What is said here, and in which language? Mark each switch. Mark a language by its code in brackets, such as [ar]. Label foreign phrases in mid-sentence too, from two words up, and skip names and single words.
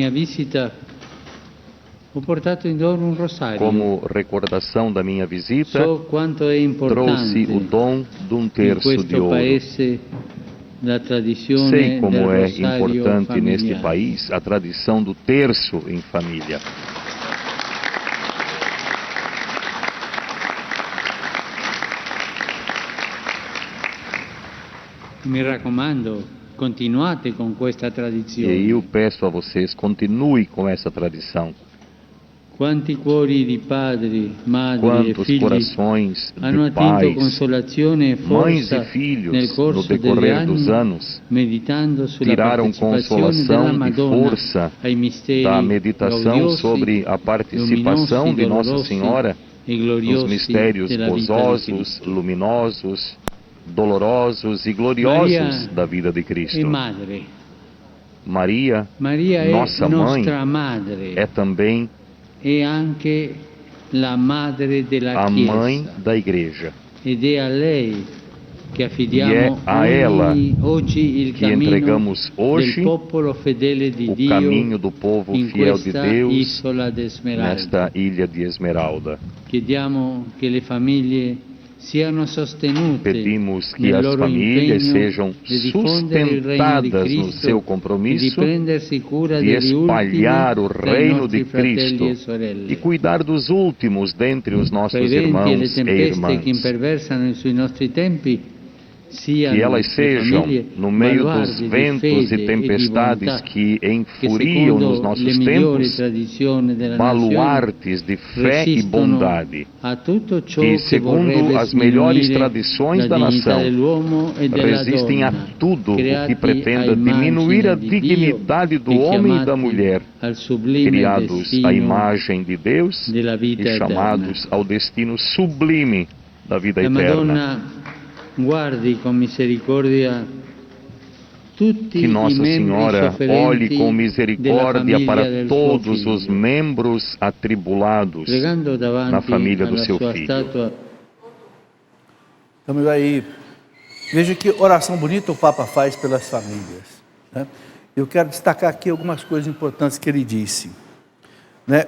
[pt] Como recordação da minha visita, trouxe o dom de um terço de ouro. Sei como é importante neste país a tradição do terço em família. [it] Mi raccomando, continuate con questa tradizione. [pt] E eu peço a vocês, continue com essa tradição. [it] Quanti cuori di padri, madri e [pt] Quantos [it] figli [pt] corações [it] hanno [pt] de [it] attinto [pt] pais, [it] consolazione e [pt] mães [it] forza [pt] e filhos, [it] nel [pt] no [it] corso degli [pt] decorrer dos [it] anni, [pt] anos, [it] meditando sulla [pt] tiraram [it] partecipazione [pt] consolação [it] della [pt] e [it] Madonna [pt] força [it] ai misteri [pt] da meditação [it] gaudiosi, [pt] sobre a participação de Nossa [it] dolorosi [pt] Senhora [it] e [pt] nos [it] gloriosi [pt] mistérios [it] della vita di [pt] gozosos, [it] Cristo. [pt] luminosos, dolorosos e gloriosos [it] Maria [pt] da vida de Cristo. [it] e madre. [pt] Maria, [it] Maria [pt] nossa [it] è [pt] mãe, [it] nostra madre, [pt] é também [it] è anche la madre della [pt] a [it] Chiesa. [pt] mãe da Igreja. [it] Ed è a lei che [pt] E é [it] affidiamo [pt] a ela [it] oggi il [pt] que [it] cammino [pt] entregamos hoje [it] del popolo fedele di [pt] o [it] Dio [pt] caminho do povo [it] in [pt] fiel de [it] questa [pt] Deus [it] isola d'Esmeralda. [pt] nesta ilha de Esmeralda. [it] Chiediamo che le famiglie siano sostenute [pt] Pedimos que [it] nel [pt] as [it] loro [pt] famílias [it] impegno [pt] sejam [it] di diffondere il regno di [pt] sustentadas no [it] Cristo [pt] seu [it] e di [pt] compromisso [it] prendersi cura [pt] de [it] degli [pt] espalhar o [it] ultimi tra i [pt] reino de [it] nostri fratelli [pt] Cristo [it] e sorelle. [pt] e cuidar dos últimos dentre os [it] Tra i [pt] nossos [it] venti e le [pt] irmãos e [it] tempeste che [pt] irmãs. [it] imperversano sui nostri tempi, [pt] Que [it] siano [pt] elas [it] le [pt] sejam, [it] famiglie [pt] no meio dos [it] baluardi di [pt] ventos e [it] fede e di [pt] tempestades [it] bontà [pt] que [it] che [pt] enfuriam nos [it] secondo le [pt] nossos [it] migliori [pt] tempos, [it] tradizioni della nazione [pt] baluartes de fé e [it] resistono [pt] bondade, [it] a tutto ciò [pt] que, [it] che [pt] segundo [it] vorrebbe [pt] as melhores [it] sminuire [pt] tradições [it] la [pt] da [it] dignità [pt] nação, [it] dell'uomo e della [pt] resistem a [it] donna, [pt] tudo o que [it] creati a [pt] pretenda diminuir a [it] immagine di Dio [pt] dignidade do [it] e [pt] homem e da [it] chiamati [pt] mulher, [it] al sublime [pt] criados à [it] destino [pt] imagem de Deus [it] della vita [pt] e chamados [it] eterna. [pt] ao destino sublime da vida [it] La [pt] eterna. [it] Madonna guardi con misericordia tutti [pt] Que [it] i [pt] Nossa [it] membri [pt] Senhora olhe com [it] sofferenti della [pt] misericórdia [it] famiglia [pt] para [it] del suo [pt] todos os [it] figlio, [pt] membros atribulados [it] pregando [pt] na [it] davanti [pt] família do [it] alla [pt] seu [it] sua [pt] filho. [it] statua. [pt] Estamos aí. Veja que oração bonita o Papa faz pelas famílias, né? Eu quero destacar aqui algumas coisas importantes que ele disse, né?